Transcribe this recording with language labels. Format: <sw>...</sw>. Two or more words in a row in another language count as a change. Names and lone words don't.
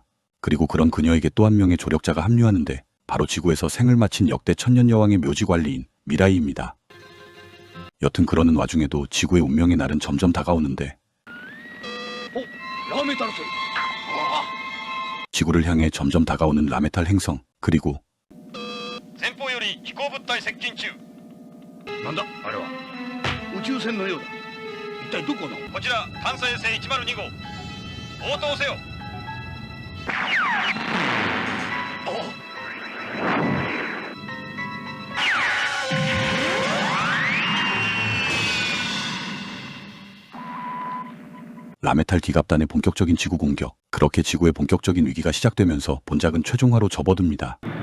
<ko>그리고 그런 그녀에게 또 한 명의 조력자가 합류하는데 바로 지구에서 생을 마친 역대 천년여왕의 묘지관리인 미라이입니다. 여튼 그러는 와중에도 지구의 운명의 날은 점점 다가오는데 지구를 향해 점점 다가오는 라메탈 행성 그리고</ko> <ja>前方より飛行物体接近中。なんだあれは宇宙船のようだ。一体どこの？こちら探査衛星102号。応答せよ。</ja> <ko>라메탈 기갑단의 본격적인 지구 공격. 그렇게 지구의 본격적인 위기가 시작되면서 본작은 최종화로 접어듭니다.</ko>